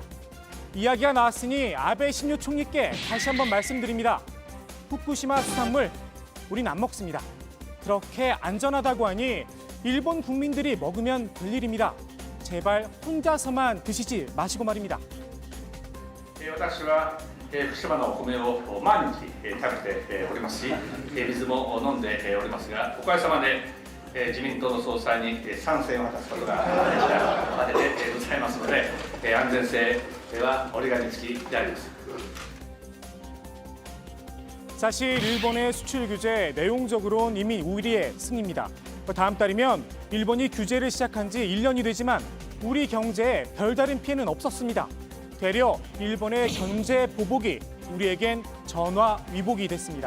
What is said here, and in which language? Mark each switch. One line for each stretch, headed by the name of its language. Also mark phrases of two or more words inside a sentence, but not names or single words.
Korean: 이야기가 나왔으니 아베 신조 총리께 다시 한번 말씀드립니다. 후쿠시마 수산물 우린 안 먹습니다. 그렇게 안전하다고 하니 일본 국민들이 먹으면 될 일입니다. 제발 혼자서만 드시지 마시고 말입니다.
Japanese: 私は福島のお米を毎日食べておりますし、水も飲んでおりますが、おかげさまで自民党の総裁に賛成を果たすことができたわけでございますので、安全性は折り紙付きであります。
Korean: 사실 일본의 수출 규제 내용적으로는 이미 우리의 승리입니다. 다음 달이면 일본이 규제를 시작한 지 1년이 되지만 우리 경제에 별다른 피해는 없었습니다. 되려 일본의 경제 보복이 우리에겐 전화위복이 됐습니다.